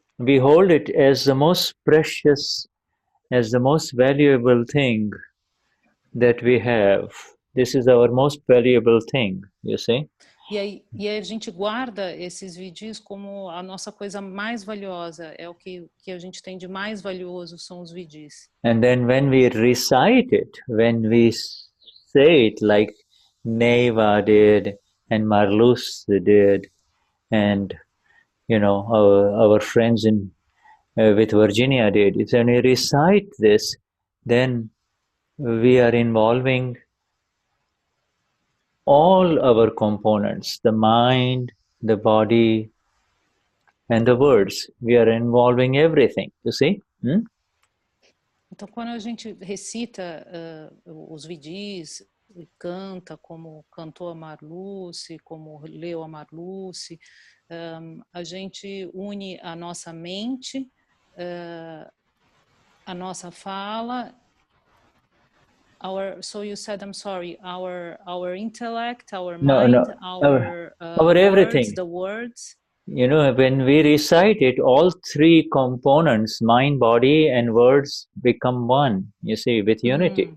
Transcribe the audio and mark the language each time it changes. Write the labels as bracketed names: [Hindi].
[English] We hold it as the most precious, as the most valuable thing that we have. This is our most valuable thing, you see? [Portuguese] E aí a gente guarda esses vidis como a nossa coisa mais valiosa. É o que a gente tem de mais valioso, são os vidis. [English] And then when we recite it, when we say it like Neva did and Marlus did, and our friends with Virginia did, if when we recite this, then we are involving all our components, the mind, the body, and the words. We are involving everything, you see? [Portuguese] Então, quando a gente recita os vidis, canta como cantou a Marluce, como leu a Marluce, a gente une a nossa mente, a nossa fala. [English] So you said, I'm sorry, our intellect, our mind, our everything. Words, the words. When we recite it, all three components, mind, body, and words, become one, you see, with unity.